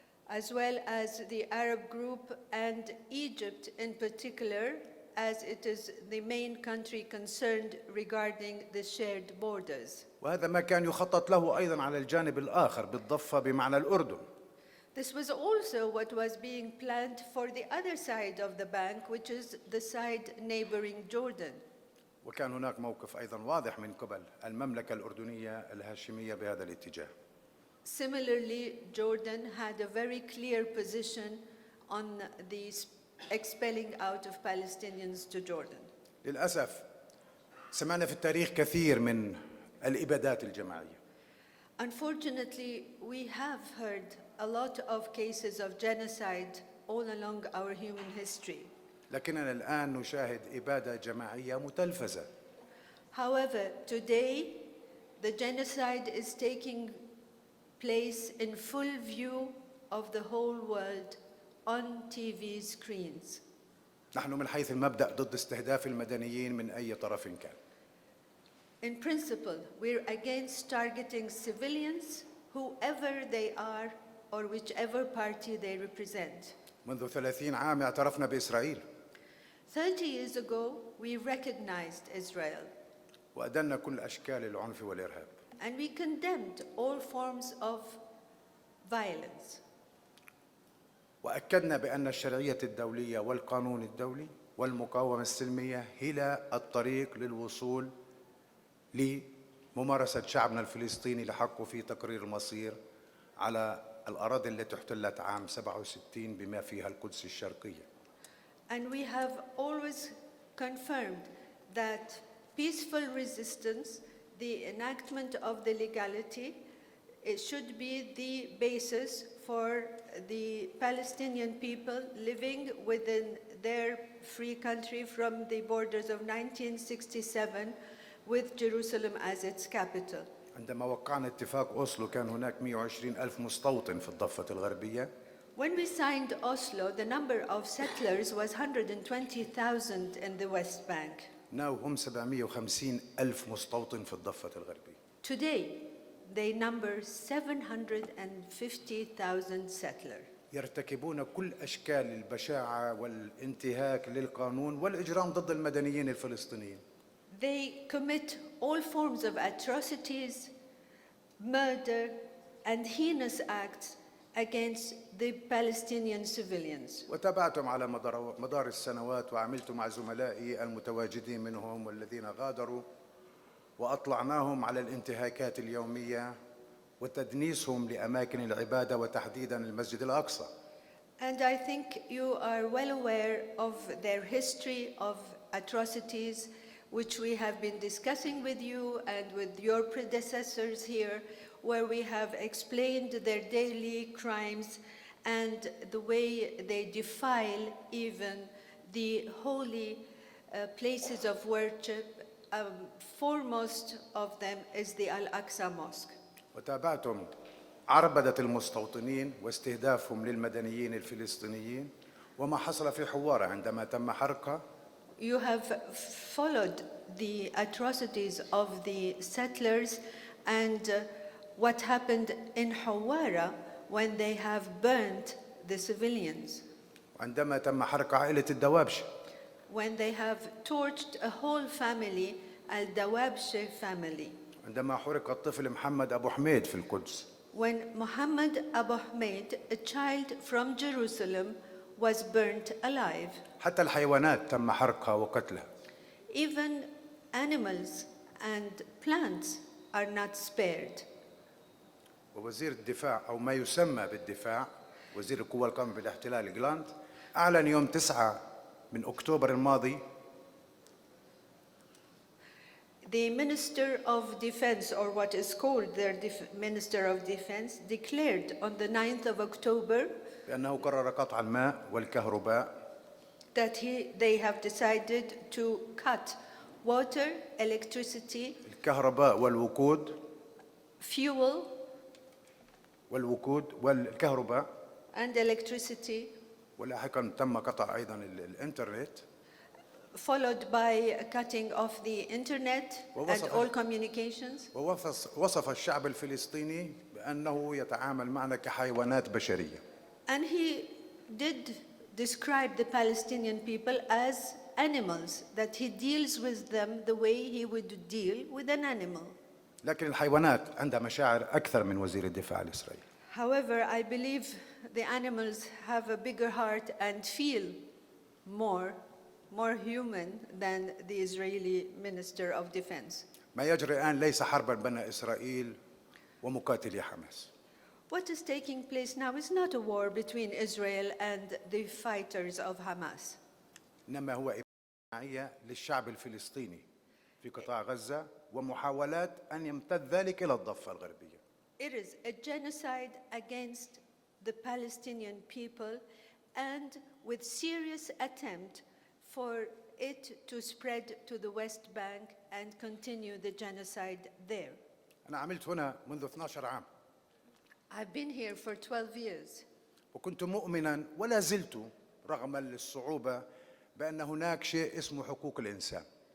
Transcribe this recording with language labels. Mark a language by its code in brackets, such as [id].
[en] as well as the Arab group and Egypt in particular, as it is the main country concerned regarding the shared borders. [ar] وهذا ما كان يخطط له أيضاً على الجانب الآخر بالضفة بمعنى الأردن. [en] This was also what was being planned for the other side of the bank, which is the side neighboring Jordan. [ar] وكان هناك موقف أيضاً واضح من قبل المملكة الأردنية الهاشمية بهذا الاتجاه. [en] Similarly, Jordan had a very clear position on the expelling out of Palestinians to Jordan. [ar] للأسف سمعنا في التاريخ كثير من الإبادات الجماعية. [en] Unfortunately, we have heard a lot of cases of genocide all along our human history. [ar] لكننا الآن نشاهد إبادة جماعية متلفزة. [en] However, today, the genocide is taking place in full view of the whole world on TV screens. [ar] نحن من حيث المبدأ ضد استهداف المدنيين من أي طرف كان. [en] In principle, we're against targeting civilians, whoever they are or whichever party they represent. [ar] منذ 30 عام اعترفنا بإسرائيل. [en] 30 years ago, we recognized Israel, [ar] وأدنا كل أشكال العنف والإرهاب. [en] and we condemned all forms of violence. [ar] وأكدنا بأن الشرعية الدولية والقانون الدولي والمقاومة السلمية هي الطريق للوصول لممارسة شعبنا الفلسطيني لحقه في تقرير المصير على الأراضي التي احتلت عام 67 بما فيها القدس الشرقية. [en] And we have always confirmed that peaceful resistance, the enactment of the legality, it should be the basis for the Palestinian people living within their free country from the borders of 1967 with Jerusalem as its capital. [ar] عندما وقعنا اتفاق أوسلو كان هناك 120 ألف مستوطن في الضفة الغربية. [en] When we signed Oslo, the number of settlers was 120,000 in the West Bank. now [ar] هم 750 ألف مستوطن في الضفة الغربية. [en] Today, they number 750,000 settlers. [ar] يرتكبون كل أشكال البشاعة والانتهاك للقانون والإجرام ضد المدنيين الفلسطينيين. [en] They commit all forms of atrocities, murder, and heinous acts against the Palestinian civilians. [ar] وتابعتم على مدار السنوات وعملت مع زملائي المتواجدين منهم والذين غادروا وأطلعناهم على الانتهاكات اليومية وتدنيسهم لأماكن العبادة وتحديداً المسجد الأقصى. [en] And I think you are well aware of their history of atrocities, which we have been discussing with you and with your predecessors here, where we have explained their daily crimes and the way they defile even the holy places of worship. Foremost of them is the Al-Aqsa Mosque. [ar] وتابعتم عربدة المستوطنين واستهدافهم للمدنيين الفلسطينيين وما حصل في حوارة عندما تم حرقها. [en] You have followed the atrocities of the settlers and what happened in Hawara when they have burnt the civilians. [ar] وعندما تم حرق عائلة الدوابشة. [en] When they have torched a whole family, Al-Dawabshe family. [ar] عندما حرق الطفل محمد أبو حميد في القدس. [en] When Muhammad Abu Hamid, a child from Jerusalem, was burnt alive. [ar] حتى الحيوانات تم حرقها وقتلها. [en] Even animals and plants are not spared. [ar] ووزير الدفاع أو ما يسمى بالدفاع وزير القوى القائمة بالاحتلال جلاند أعلن يوم 9 من أكتوبر الماضي. [en] The Minister of Defense, or what is called their Minister of Defense, declared on the 9th of October [ar] بأنه قرر قطع الماء والكهرباء [en] that they have decided to cut water, electricity, [ar] الكهرباء والوقود [en] fuel, [ar] والكهرباء [en] and electricity, [ar] ولاحقا تم قطع أيضا الإنترنت. [en] followed by cutting off the internet and all communications. [ar] ووصف الشعب الفلسطيني بأنه يتعامل معنا كحيوانات بشرية. [en] And he did describe the Palestinian people as animals, that he deals with them the way he would deal with an animal. [ar] لكن الحيوانات عندها مشاعر أكثر من وزير الدفاع الإسرائيلي. [en] However, I believe the animals have a bigger heart and feel more human than the Israeli Minister of Defense. [ar] ما يجري الآن ليس حربا بين إسرائيل ومقاتلي حماس. [en] What is taking place now is not a war between Israel and the fighters of Hamas. [ar] إنما هو إبادة للشعب الفلسطيني في قطاع غزة ومحاولات أن يمتد ذلك إلى الضفة الغربية. [en] It is a genocide against the Palestinian people and with serious attempt for it to spread to the West Bank and continue the genocide there. [ar] أنا عملت هنا منذ 12 عام. [en] I've been here for 12 years. [ar] وكنت مؤمنا ولا زلت رغم الصعوبة بأن هناك شيء اسمه حقوق الإنسان.